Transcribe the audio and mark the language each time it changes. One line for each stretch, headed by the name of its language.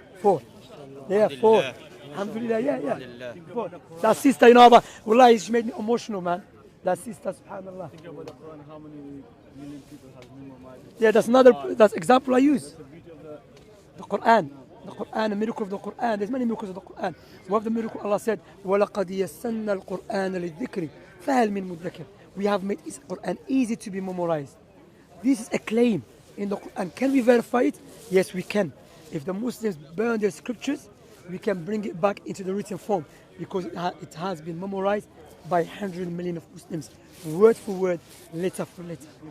English: 4. Yeah, 4. Alhamdulillah, yeah. 4. That sister, you know, but wallahi, she made me emotional, man. That sister, subhanallah. Think about the Quran, how many million people have memorized it? Yeah, that's example I use. The Quran. The Quran, the miracle of the Quran. There's many miracles of the Quran. One of the miracles Allah said,
Arabic: وَلَقَدْ يَسَّنَّا الْقُرْآنَ لِلذِّكْرِ فَهَلْ مِن مُدَّكِرٍ.
English: We have made this Quran easy to be memorized. This is a claim in the Quran. Can we verify it? Yes, we can. If the Muslims burn their scriptures, we can bring it back into the written form because it has been memorized by 100 million of Muslims, word for word, letter for letter.